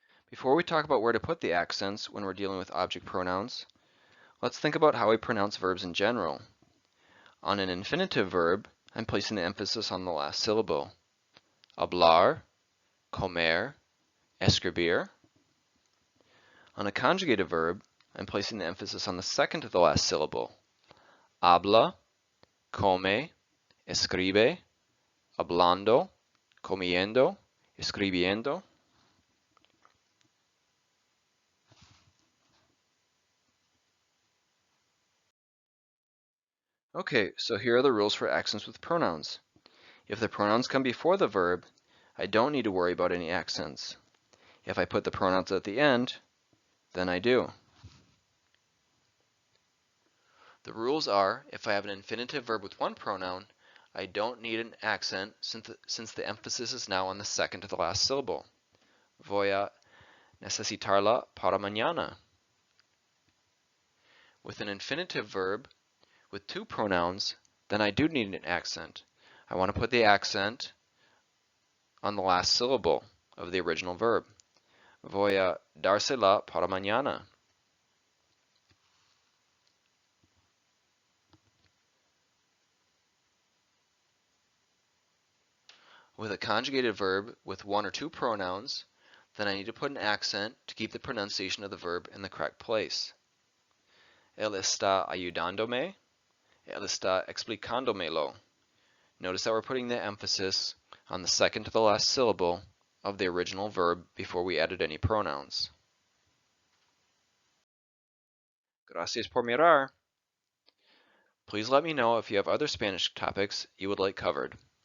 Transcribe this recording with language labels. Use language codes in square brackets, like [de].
[en] Before we talk about where to put the accents when we're dealing with object pronouns, let's think about how we pronounce verbs in general. On an infinitive verb, I'm placing the emphasis on the last syllable. [es] Hablar, comer, escribir. [en] On a conjugated verb, I'm placing the emphasis on the second to the last syllable. [es] Habla, come, escribe, hablando, comiendo, escribiendo. [en] Okay, so here are the rules for accents with pronouns. If the pronouns come before the verb, I don't need to worry about any accents. If I put the pronouns at the end, then I do. The rules are, if I have an infinitive verb with one pronoun, I don't need an accent since the emphasis is now on the second to the last syllable. [es] Voy a necesitarla para mañana. [en] With an infinitive verb with two pronouns, then I do need an accent. I want to put the accent on the last syllable of the original verb. [es] Voy a dársela para mañana. [en] With a conjugated verb with one or two pronouns, then I need to put an accent to keep the pronunciation of the verb in the correct place. [es] Él está ayudándome. Él está explicándomelo. [en] Notice that we're putting the emphasis on the second to the last syllable of the original verb before we added any pronouns. [es] Gracias por mirar. [en] Please let me know if you have other Spanish topics you would like covered.